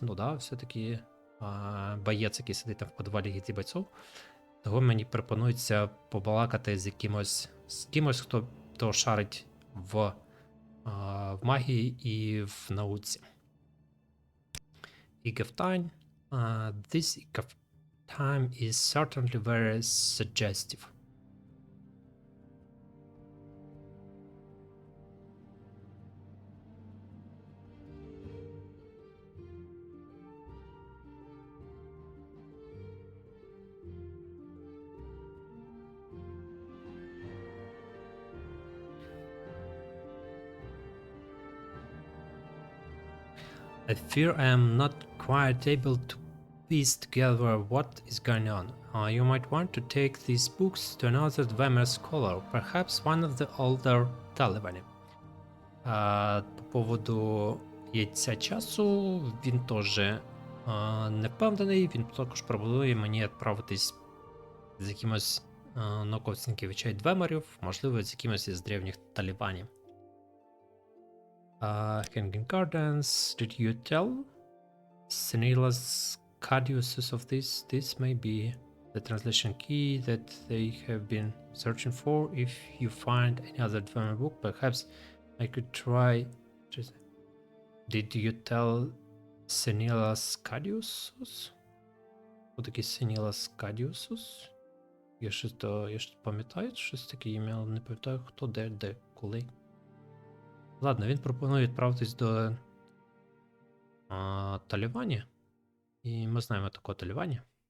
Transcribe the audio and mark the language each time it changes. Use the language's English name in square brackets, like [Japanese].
[Ukrainian] Ну да, все-таки боєць, який сидить там в подвалі гіті бойцов. Того мені пропонується побалакати з кимось, хто шарить в магії і в науці. [English] Egg of Time. This Egg of Time is certainly very suggestive. I fear I am not quite able to piece together what is going on. You might want to take these books to another Dwemer scholar, perhaps one of the older Taliban. [Ukrainian] По поводу яйця часу, він теж не впевнений, він також пропонує мені відправитись з якимось науковцем вивчає двемерів, можливо, з якимось із древніх талібанів. [English] Hanging Gardens, did you tell Senilas Cadiusus of this? This may be the translation key that they have been searching for. If you find any other Dwemer book, perhaps I could try. Did you tell Senilas Cadiusus? [Ukrainian] Хто такий Senilas Cadiusus? Я щось пам'ятаю, щось таке ім'я, але не пам'ятаю хто, де, коли. Ладно, він пропонує відправитись до Талівані. І ми знаємо такого Талівані.